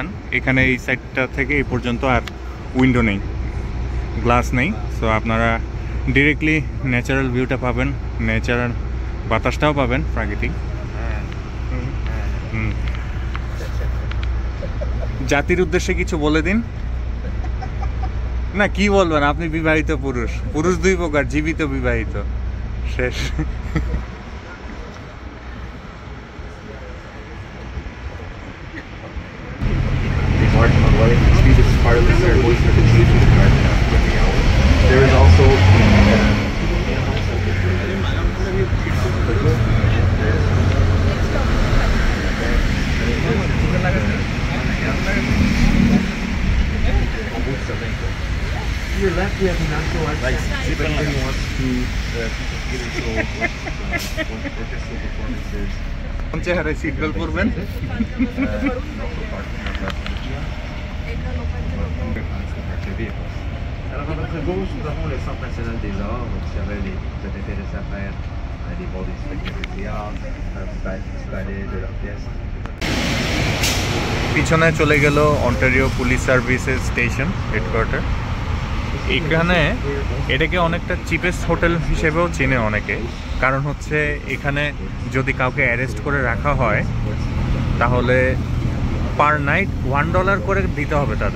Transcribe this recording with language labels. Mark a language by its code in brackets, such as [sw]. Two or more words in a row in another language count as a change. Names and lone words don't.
[bn] এখানে এই সাইডটা থেকে এই পর্যন্ত আর উইন্ডো নেই, গ্লাস নেই, সো আপনারা ডিরেক্টলি [en] natural viewটা [bn] পাবেন, ন্যাচারাল বাতাসটাও পাবেন প্রাকৃতিক। জাতির উদ্দেশ্যে কিছু বলে দিন। না কি বলবেন, আপনি বিবাহিত পুরুষ, পুরুষ দুই প্রকার, জীবিত বিবাহিত, শেষ। [en] There is also to your left, we have the natural access. If anybody wants to get into orchestral performances. [bn] কোন চেহারায় সিট বেল্ট পরবেন? [fr] Alors à votre gauche, nous avons le Centre national des arts. Donc si jamais vous êtes intéressé à faire aller voir des spectacles de théâtre, du ballet, de l'orchestre. [bn] পিছনে চলে গেল অন্টারিও পুলিশ সার্ভিসেস স্টেশন হেডকোয়ার্টার। এখানে এটাকে অনেকটা [en] cheapest hotel [bn] হিসেবেও চেনে অনেকে, কারণ হচ্ছে এখানে যদি কাউকে অ্যারেস্ট করে রাখা হয় তাহলে [en] per night [bn] $1 করে দিতে হবে তাদের।